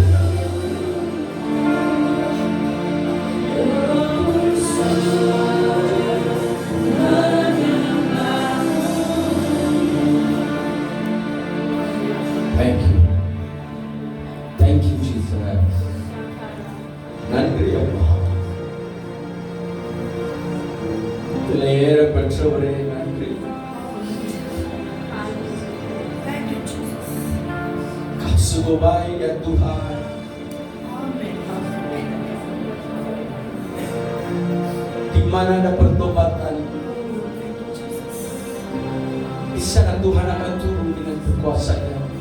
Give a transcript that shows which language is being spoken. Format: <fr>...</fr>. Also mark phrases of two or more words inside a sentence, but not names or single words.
<en>Thank you Jesus.</en> <ta>நன்றி அல்லா. பெற்றவரே நன்றி.</ta> <id>Kasih-Mu baik ya Tuhan. Di mana ada pertobatan, di sana Tuhan akan turun dengan kekuasaan-Nya.</id>